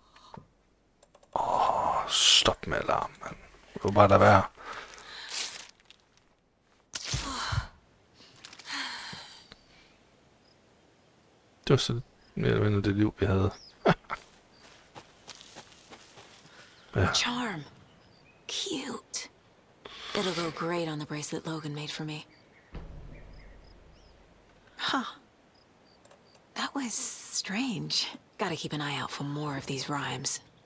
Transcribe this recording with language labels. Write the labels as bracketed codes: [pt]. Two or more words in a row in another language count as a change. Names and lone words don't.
[da] Stop med alarm, mand. Du vil bare lade være. Det var så mere eller mindre det liv, vi havde. Ja. [en] Charm. Cute. It'll go great on the bracelet Logan made for me. Huh. That was strange. Gotta keep an eye out for more of these rhymes.